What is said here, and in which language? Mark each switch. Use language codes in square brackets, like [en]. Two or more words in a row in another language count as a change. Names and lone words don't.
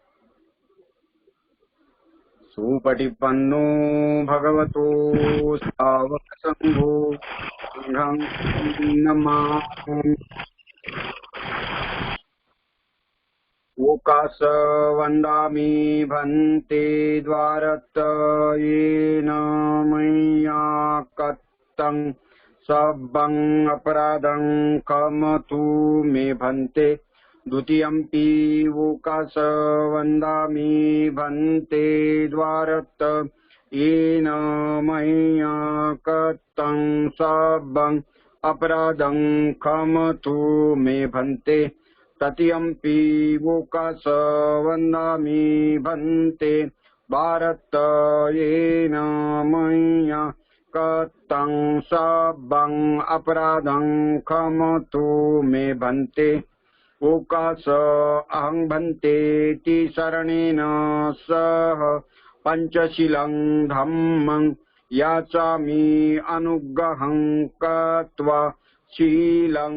[pi] सुपटिपन्नो भगवतो सावक संघो संघं नमामि। ओकास वंदामि भंते द्वारतयेन मय्या कत्तं सब्बं अपराधं क्षमतु मे भंते। द्वितीयंपि ओकास वंदामि भंते द्वारतयेन मय्या कत्तं सब्बं अपराधं क्षमतु मे भंते। तृतीयंपि ओकास वंदामि भंते भारतयेन मय्या कत्तं सब्बं अपराधं क्षमतु मे भंते। ओकास अहं भन्ते शरणेन सह पंचशीलं धम्मं याचामि अनुग्रहं कृत्वा शीलं